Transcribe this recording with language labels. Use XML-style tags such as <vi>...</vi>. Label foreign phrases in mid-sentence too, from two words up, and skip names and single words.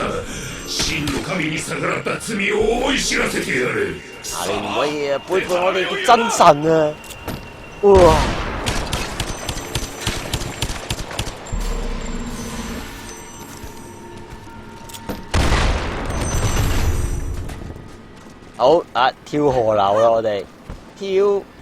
<ja>真の神に逆らった罪を思い知らせてやれ。啊！</ja> <yue>你唔可以啊，背叛我哋嘅真神啊！哇！好啊，跳河流啦，我哋跳。</yue>